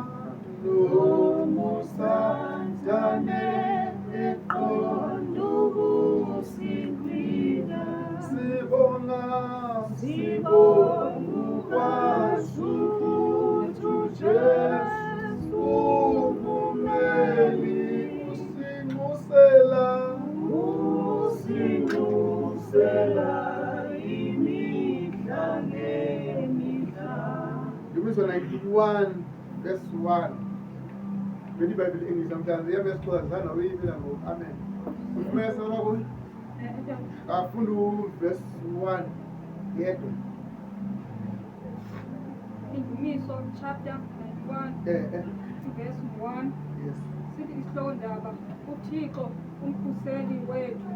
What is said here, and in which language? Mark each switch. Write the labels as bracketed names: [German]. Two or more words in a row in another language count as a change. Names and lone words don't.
[Xhosa] nobusathane eqonda ukusigwina sibonga ukwazi ukuthi uJesu ungumeli usincusela imihla ngemihla. Ndumiso 91 verse 1. Beni [English] Bible English sometimes [Xhosa] ya verse 2 sana uyibela ngo amen. Umesa wako afunda verse 1 yedwa. Indumiso [English] chapter 91 verse 1. Yes. [Xhosa] Sithi isihloko ndaba uThixo umkhuseli wethu.